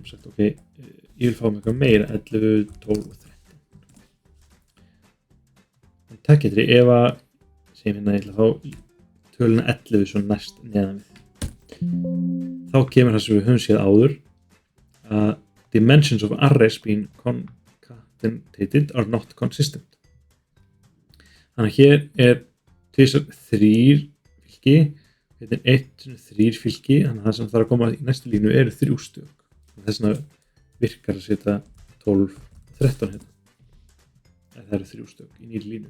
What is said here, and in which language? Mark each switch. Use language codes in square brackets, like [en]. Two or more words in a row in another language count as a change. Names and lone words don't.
[is] Sagt, ok, ég vil fá mig eitthvað meira, 11, 12 og 13. En það getur ég ef að, segjum hérna, ég ætla að fá töluna 11 svo næst neðan við. Þá kemur það sem við höfum séð áður að [en] dimensions of arrays being concatenated are not consistent. [is] Þannig að hér er 3 fylki, þetta er 1, 3 fylki, þannig að það sem þarf að koma í næstu línu eru 3 stök. Þess vegna virkar að setja 12 og 13 hérna. Það eru 3 stök í nýri línu.